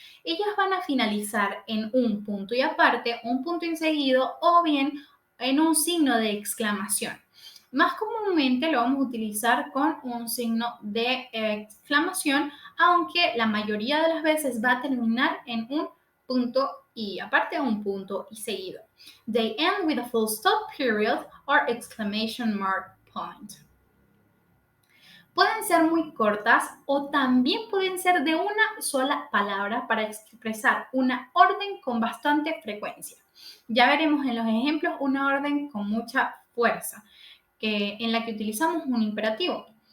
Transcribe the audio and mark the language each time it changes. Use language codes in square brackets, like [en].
[es] Ellas van a finalizar en un punto y aparte, un punto inseguido o bien en un signo de exclamación. Más comúnmente lo vamos a utilizar con un signo de exclamación, aunque la mayoría de las veces va a terminar en un punto y aparte un punto y seguido. [en] They end with a full stop period or exclamation mark point. [es] Pueden ser muy cortas o también pueden ser de una sola palabra para expresar una orden con bastante frecuencia. Ya veremos en los ejemplos una orden con mucha fuerza, en la que utilizamos un imperativo.